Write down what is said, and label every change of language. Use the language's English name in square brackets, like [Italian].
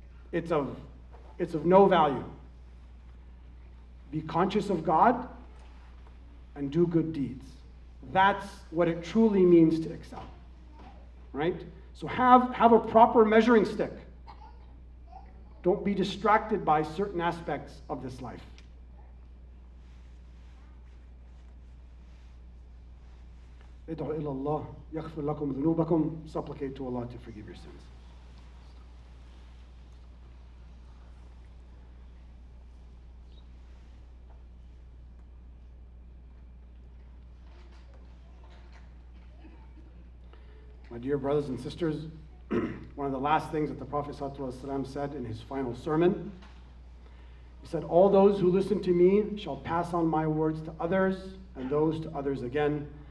[English] It's of no value. Be conscious of God and do good deeds. That's what it truly means to excel. Right? So have a proper measuring stick. Don't be distracted by certain aspects of this life. [Arabic] ادعوا إلى الله يغفر لكم ذنوبكم. [English] Supplicate to Allah to forgive your sins. My dear brothers and sisters, one of the last things that the Prophet ﷺ said in his final sermon, he said, "All those who listen to me shall pass on my words to others, and those to others again,